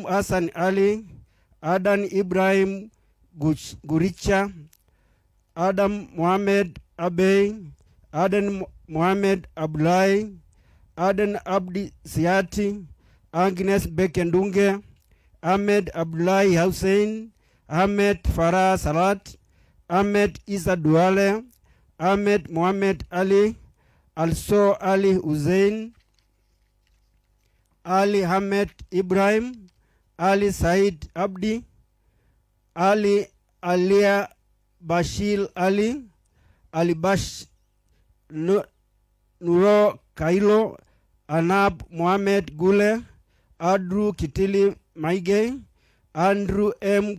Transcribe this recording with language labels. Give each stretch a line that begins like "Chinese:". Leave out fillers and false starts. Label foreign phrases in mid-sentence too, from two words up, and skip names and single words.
English: Hassan Ali, Adan Ibrahim Guricha, Adam Mohammed Abey, Adan Mohammed Abdulai, Adan Abdi Siati, Agnes Bekendunge, Ahmed Abdullahi Hussein, Ahmed Farah Salat, Ahmed Isa Duale, Ahmed Mohammed Ali, also Ali Hussein, Ali Ahmed Ibrahim, Ali Said Abdi, Ali Alia Bashir Ali, Ali Bash Nuro Kailo, Anab Mohammed Gule, Andrew Kitili Maige, Andrew M.